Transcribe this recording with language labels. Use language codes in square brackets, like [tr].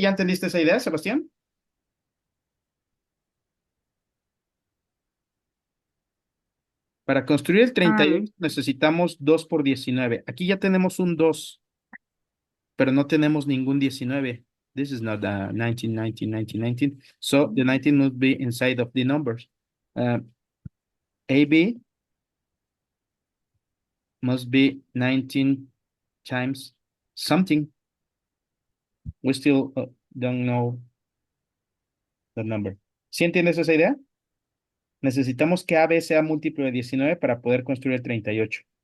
[es] ¿Ya entendiste esa idea, Sebastián? Para construir el 38 Um, necesitamos 2 por 19. Aquí ya tenemos un 2, pero no tenemos ningún 19. [en] This is not a 19, 19, 19, 19. So the 19 must be inside of the numbers. Uh, AB must be 19 times something. We still don't know the number. [es] ¿Sí entiendes esa idea? Necesitamos que AB sea múltiplo de 19 para poder construir el 38.